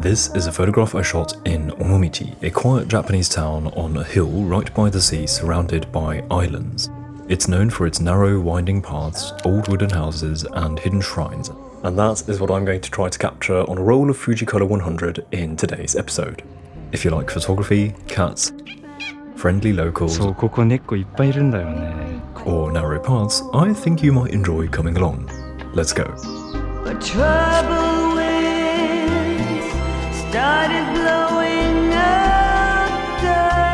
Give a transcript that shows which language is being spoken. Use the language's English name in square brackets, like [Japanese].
[English] This is a photograph I shot in Onomichi, a quiet Japanese town on a hill right by the sea surrounded by islands. It's known for its narrow, winding paths, old wooden houses, and hidden shrines. And that is what I'm going to try to capture on a roll of Fujicolor 100 in today's episode. If you like photography, cats, friendly locals, [Japanese] そう、ここ猫いっぱいいるんだよね。 [English] or narrow paths, I think you might enjoy coming along. Let's go. But trouble winds started blowing up dust.